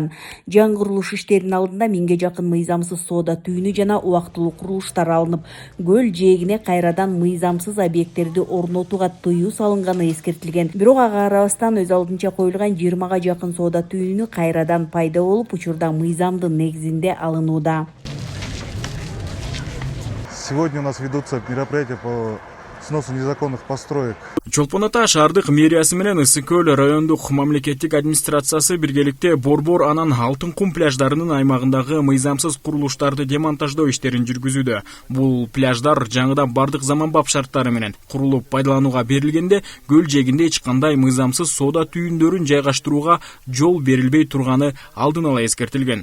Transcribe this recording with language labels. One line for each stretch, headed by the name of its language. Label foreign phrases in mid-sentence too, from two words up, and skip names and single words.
Kyrgyz: Жаңы курулуш иштеринин алдында 1000ге жакын мыйзамсыз соода түйүнү жана убактылуу курулуштар алынып, көл жээгине кайрадан мыйзамсыз объекттерди орнотууга тыюу салынганы эскертилген. Бирок ага карабастан өз алдынча коюлган 20га жакын соода түйүнү кайрадан пайда болуп, учурда мыйзамдын негизинде алынууда.
Russian: Сегодня у нас ведутся мероприятия по сносу незаконных построек.
Kyrgyz: Чолпон Ата шаардык мэриясы менен Ысык көл райондук мамлекеттик администрациясы биргеликте Борбор анан Алтын кум пляждарынын аймагындагы мыйзамсыз курулуштарды демонтаждоо иштерин жүргүзүүдө. Бул пляждар жаңыдан бардык заманбап шарттары менен курулуп пайдаланууга берилгенде, көл жээгинде эч кандай мыйзамсыз соода түйүндөрүн жайгаштырууга жол берилбей турганы алдын ала эскертилген.